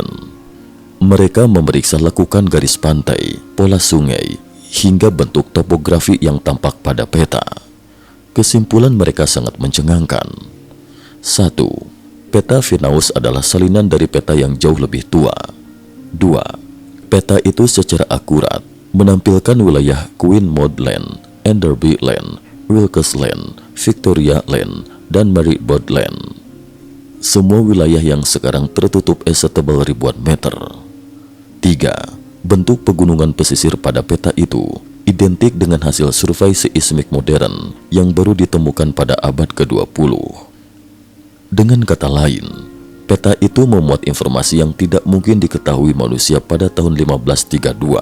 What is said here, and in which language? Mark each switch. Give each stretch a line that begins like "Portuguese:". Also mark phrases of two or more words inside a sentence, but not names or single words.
Indonesian: Mereka memeriksa lekukan garis pantai, pola sungai, hingga bentuk topografi yang tampak pada peta. Kesimpulan mereka sangat mencengangkan. 1. Peta Finaus adalah salinan dari peta yang jauh lebih tua. 2. Peta itu secara akurat menampilkan wilayah Queen Maud Land, Enderby Land, Wilkes Land, Victoria Land, dan Maryborough Land. Semua wilayah yang sekarang tertutup es setebal ribuan meter. 3. Bentuk pegunungan pesisir pada peta itu identik dengan hasil survei seismik modern yang baru ditemukan pada abad ke-20. Dengan kata lain, Peta itu memuat informasi yang tidak mungkin diketahui manusia pada tahun 1532.